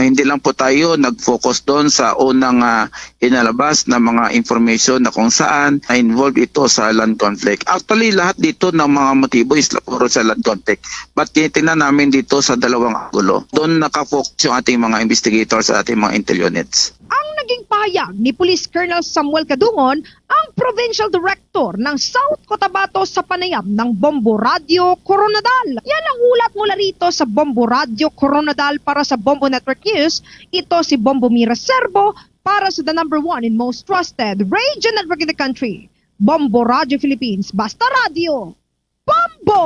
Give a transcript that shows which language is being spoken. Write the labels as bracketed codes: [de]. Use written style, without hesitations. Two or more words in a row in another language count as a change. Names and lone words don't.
[tl] Hindi lang po tayo nag-focus doon sa unang inalabas na mga information na kung saan involved ito sa [en] land conflict. [tl] Actually, lahat dito ng mga motibo is puro sa [en] land conflict. [tl] But tinitingnan namin dito sa dalawang angulo. Doon nakafocus yung ating mga investigators at ating mga [en] intel units. [tl] Ang naging pahayag ni Police Colonel Samuel Kadungon, ang Provincial Director ng South Cotabato sa panayam ng Bombo Radio Coronadal. Yan ang ulat mula rito sa Bombo Radio Coronadal para sa Bombo Network News. Ito si Bombo Mira Serbo para sa [en] the #1 and most trusted radio network in the country. [tl] Bombo Radio Philippines, basta radio. Bombo!